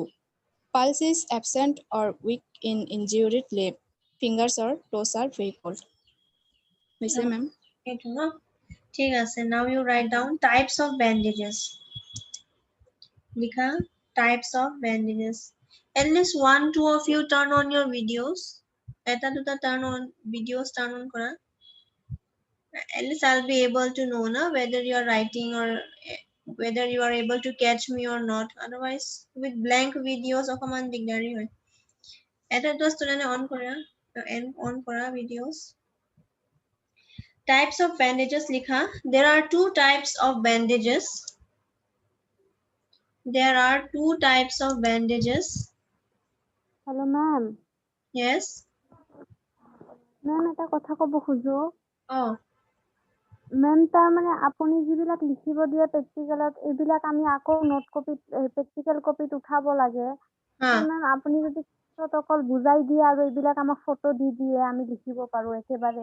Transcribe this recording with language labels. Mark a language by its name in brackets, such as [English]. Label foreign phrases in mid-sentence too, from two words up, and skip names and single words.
[English] Pulse is absent or weak in injured limb. Fingers or toes are very cold. Yes, ma'am. [Hindi] ठीक है. [English] Now you write down types of bandages. लिखा types of bandages. At least 1-2 of you turn on your videos. [Assamese] এটা দুটা [English] turn on videos turn on [Assamese] করা. [English] At least I'll be able to know na whether you are writing or whether you are able to catch me or not. Otherwise, with blank videos [Assamese] অকমান দিগদাৰি হয়. এটা দুটা [English] student on [Assamese] কৰা on কৰা videos. [English] Types of bandages likha. There are two types of bandages. There are two types of bandages. Hello, ma'am. Yes. Ma'am, [Assamese] এটা কথা কব খুজো. [English] Oh. [Assamese] Ma'am, তাৰ মানে আপুনি যিবিলাক লিখিব দিয়ে প্ৰেক্টিকেলত এইবিলাক আমি আকৌ নোট কপিত প্ৰেক্টিকেল কপিত উঠাব লাগে. Ma'am, আপুনি যদি অকল বুজাই দিয়ে আৰু এইবিলাক আমাক ফটো দি দিয়ে আমি লিখিব পাৰো একেবাৰে.